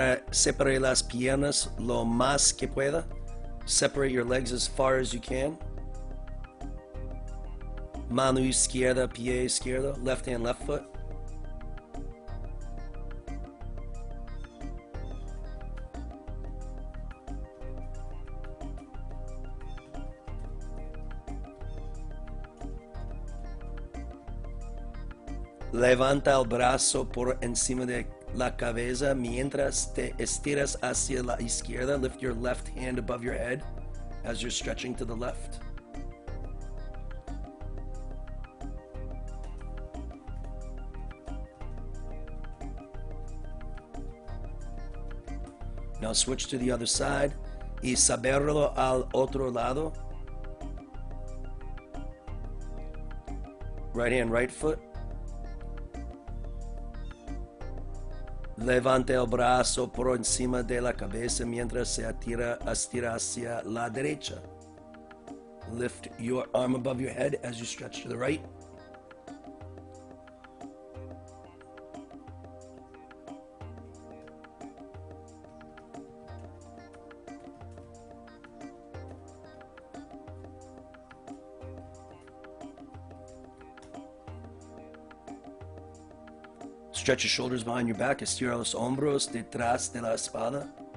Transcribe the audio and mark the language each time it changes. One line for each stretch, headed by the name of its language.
Spanish: Separe las piernas lo más que pueda.
English: Separate your legs as far as you can.
Spanish: Mano izquierda, pie izquierdo.
English: Left hand, left foot.
Spanish: Levanta el brazo por encima de la cabeza mientras te estiras hacia la izquierda.
English: Lift your left hand above your head as you're stretching to the left. Now switch to the other side
Spanish: y saberlo al otro lado.
English: Right hand, right foot.
Spanish: Levante el brazo por encima de la cabeza mientras se estira hacia la derecha.
English: Lift your arm above your head as you stretch to the right. Stretch your shoulders behind your back.
Spanish: Estira los hombros detrás de la espalda.